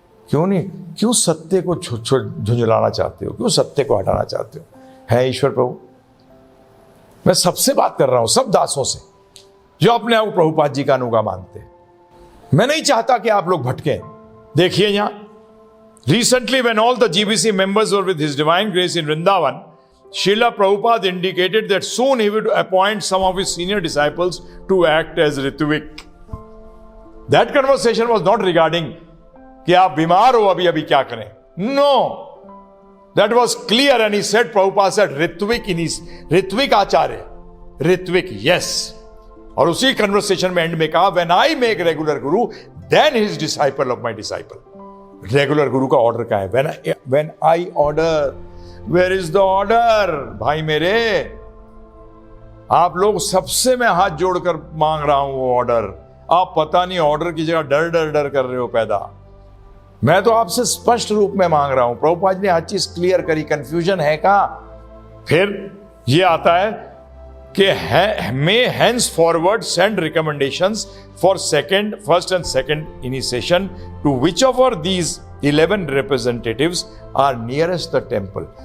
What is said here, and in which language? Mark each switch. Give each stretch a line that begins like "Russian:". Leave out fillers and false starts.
Hindi: क्यों नहीं, क्यों सत्य को झुंझलाना चाहते हो, क्यों सत्य को हटाना चाहते हो, है ईश्वर प्रभु। मैं सबसे बात कर रहा हूं, सब दासों से जो अपने आप को प्रभुपाद जी का अनुगा मानते हैं। मैं नहीं चाहता कि आप लोग भटकें।
English: देखिए यहां, recently when all the GBC members were with his divine grace in Vrindavan, Srila Prabhupada indicated that soon he would appoint some of his senior disciples to act as Ritvik. That conversation was not regarding
Hindi: कि आप बीमार हो अभी क्या करें.
English: No, that was clear, and he said, Prabhupada said Ritvik acharya, Ritvik, yes.
Hindi: और उसी conversation में end में कहा,
English: when I make regular guru, then he is disciple of my disciple.
Hindi: Regular guru का order क्या है?
English: When I order, Where is the order?
Hindi: भाई मेरे, आप लोग सबसे मैं हाथ जोड़कर मांग रहा हूं वो ऑर्डर। आप पता नहीं ऑर्डर की जगह डर कर रहे हो पैदा। मैं तो आपसे स्पष्ट रूप में मांग रहा हूं। प्रभुपाद ने हर चीज क्लियर करी, कंफ्यूजन है का।
English: फिर ये आता है कि may hence forward send recommendations for first and second initiation to which of are these 11 representatives are nearest the temple.